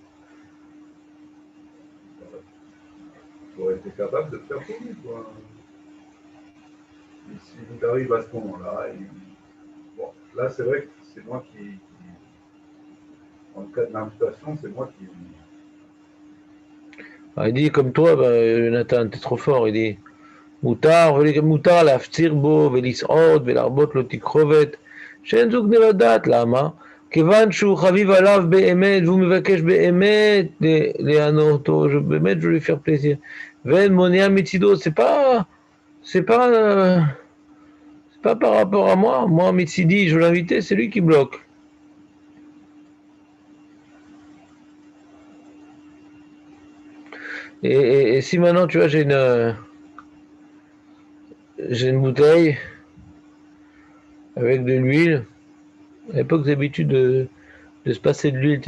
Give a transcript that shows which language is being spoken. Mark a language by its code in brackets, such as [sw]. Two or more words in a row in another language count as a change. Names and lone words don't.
[fr] j'aurais été capable de le faire pour lui, quoi. Et si il arrive à ce moment-là, bon, là, c'est vrai que c'est moi en cas de l'invitation, c'est moi qui. Ah, il dit comme toi, Nathan, t'es trop fort. Il dit [he] מותר להפציר בו ולסעוד ולהרבות לו תקרובת שאין זו גנבת דעת. למה? כיוון שהוא חביב עליו באמת והוא מבקש באמת לענות אותו, באמת [fr] je vais lui faire plaisir. [he] ואין מונע מצידו, [fr] c'est pas par rapport à moi. Moi, Mitsidi, je veux l'inviter, c'est lui qui bloque. Et si maintenant, tu vois, j'ai une bouteille avec de l'huile, à l'époque, j'ai l'habitude de se passer de l'huile.